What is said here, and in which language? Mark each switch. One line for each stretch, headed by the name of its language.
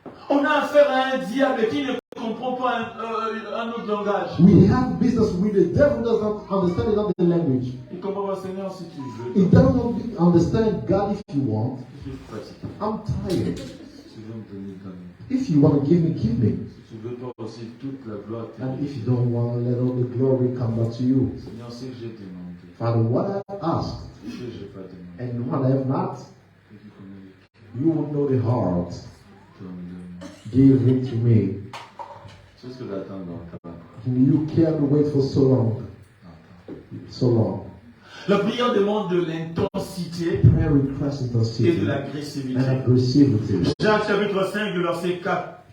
French: On a affaire à un diable qui ne comprend pas un autre langage.
English: We have business with the devil does not understand another language.
French: Il comprend pas, Seigneur, si tu veux.
English: He does not understand God if you want.
French: Je suis fatigué.
English: I'm tired.
French: Si tu veux me donner, donne.
English: If you want to give me, give me.
French: Si tu veux pas aussi toute la gloire.
English: And if you don't want to let all the glory come back to you.
French: Seigneur, c'est que j'ai demandé.
English: Father, what I have asked
French: C'est que j'ai pas demandé.
English: and what I have not,
French: C'est qu'il connaît
English: you will know the heart.
French: donne-le.
English: Give it to me.
French: C'est ce que j'attends dans ta main.
English: You can't wait for so long. So long.
French: La prière demande de l'intensité
English: Prayer requests
French: et
English: intensity
French: de
English: and
French: l'agressivité.
English: aggressivity.
French: Jacques chapitre 5, le verset 14